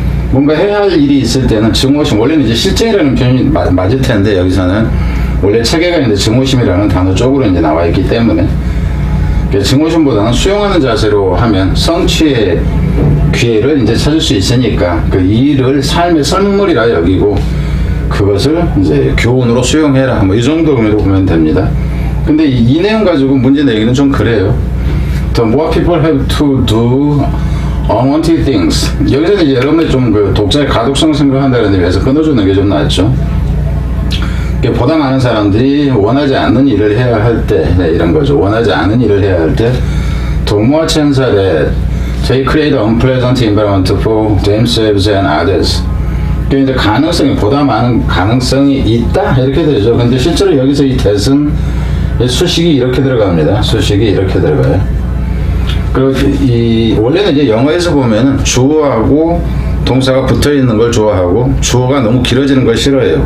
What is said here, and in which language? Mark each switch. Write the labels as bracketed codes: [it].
[ko] 뭔가 해야 할 일이 있을 때는 증오심, 원래는 이제 실증이라는 표현이 맞을 텐데 여기서는 원래 체계가 있는데 증오심이라는 단어 쪽으로 이제 나와 있기 때문에 증오심보다는 수용하는 자세로 하면 성취의 기회를 이제 찾을 수 있으니까 그 일을 삶의 선물이라 여기고 그것을 이제 교훈으로 수용해라, 뭐 이 정도로 보면 됩니다. 근데 이 내용 가지고 문제 내기는 좀 그래요. [en] The more people have to do unwanted things. [ko] 여기서는 이제 여러분들 좀 그 독자의 가독성을 생각한다는 의미에서 끊어주는 게 좀 낫죠. 보다 많은 사람들이 원하지 않는 일을 해야 할 때, 네, 이런 거죠. 원하지 않는 일을 해야 할 때, [en] the more chance that they create unpleasant environment for themselves and others. [ko] 이제 가능성이, 보다 많은 가능성이 있다 이렇게 되죠. 근데 실제로 여기서 이 that은 수식이 이렇게 들어갑니다. 수식이 이렇게 들어가요. 그리고 원래는 이제 영어에서 보면은 주어하고 동사가 붙어 있는 걸 좋아하고 주어가 너무 길어지는 걸 싫어해요.